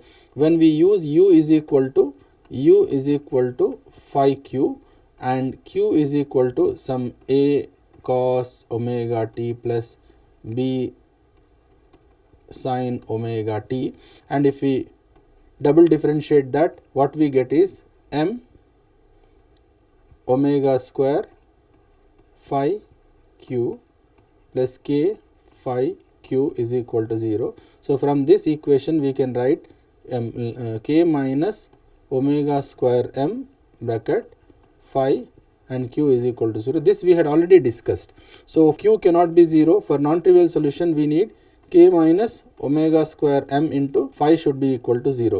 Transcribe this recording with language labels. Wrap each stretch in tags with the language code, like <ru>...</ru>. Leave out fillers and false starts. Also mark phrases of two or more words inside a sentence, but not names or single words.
<en>When we use u is equal to phi q and q is equal to some a cos omega t plus b sin omega t, and if we double differentiate that, what we get is m omega square phi q plus k phi q is equal to 0. So from this equation we can write k minus omega square m bracket phi and q is equal to 0. This we had already discussed. So q cannot be 0. For non-trivial solution we need k minus omega square m into phi should be equal to 0.</en>